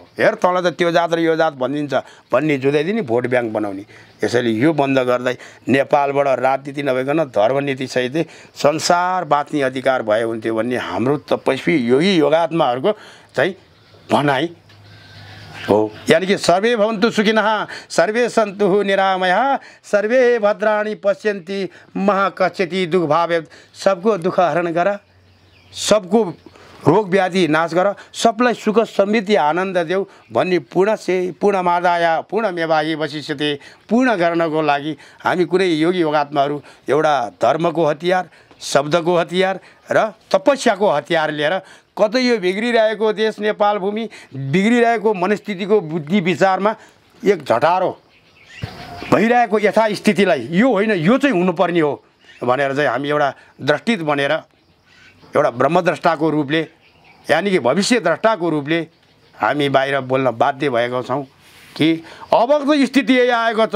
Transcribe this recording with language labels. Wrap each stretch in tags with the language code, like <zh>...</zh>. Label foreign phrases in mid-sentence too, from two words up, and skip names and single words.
<ne>हेर तल त त्यो जात र यो जात भनिदिन्छ भन्ने जुदाइदिने भोट ब्याङ्क बनाउने। यसैले यो बन्द गर्दै नेपालबाट राजनीति नभइकन धर्मनीति सहित संसार बाँच्ने अधिकार भए हुन्थ्यो भन्ने हाम्रो तपस्वी योगी योगात्माहरूको चाहिँ भनाइ हो।</ne> <sa>यानि कि सर्वे भवन्तु सुखिनः सर्वे सन्तु निरामयः सर्वे भद्राणि पश्यन्ति महाकश्यति दुःख भावे।</sa> <ne>सबको दुःख हरण गर, सबको रोग व्याधि नाश गर, सबलाई सुख समृद्धि आनन्द देऊ भन्ने</ne> <sa>पूर्णमादाय पूर्णमेवाहि वशिष्यते</sa> <ne>पूर्ण गर्नको लागि हामी कुनै योगी योगात्माहरू एउटा धर्मको हतियार, शब्दको हतियार र तपस्याको हतियार लिएर कतै यो बिग्रिरहेको देश नेपाल भूमि, बिग्रिरहेको मनस्थितिको बुद्धि विचारमा एक झटारो भइरहेको यथास्थितिलाई यो होइन, यो चाहिँ हुनुपर्ने हो भनेर चाहिँ हामी एउटा दृष्टित बनेर एउटा ब्रह्मद्रष्टाको रूपले यानि कि भविष्य द्रष्टाको रूपले हामी बाहिर बोल्न बाध्य भएका छौँ कि अबको स्थिति यही आएको छ।</ne>